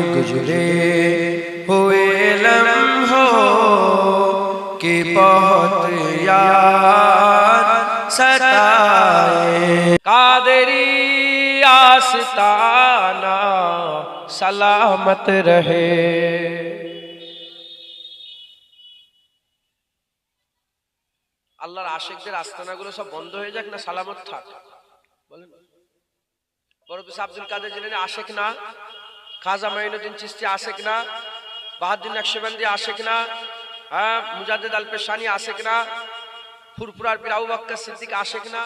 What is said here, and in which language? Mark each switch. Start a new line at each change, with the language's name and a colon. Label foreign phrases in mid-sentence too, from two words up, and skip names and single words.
Urdu: گزرے ہوئے لمحوں کی بہت یاد ستائے. قادری آستانہ سلامت رہے.
Bangla: আল্লাহর আশিকদের আস্তানাগুলো সব বন্ধ হয়ে যাক না সালামত থাক, বলেন? বরফিস আব্দুল কাদের জিলানী আশিক না, খাজা মাইনুদ্দিন চিশতি আশিক না, বাহাউদ্দিন নকশবন্দি আশিক না, মুজাদ্দিদ আল পেশানি আশিক না, ফুরফুরার পীর আবু বকর সিদ্দিক আশিক না?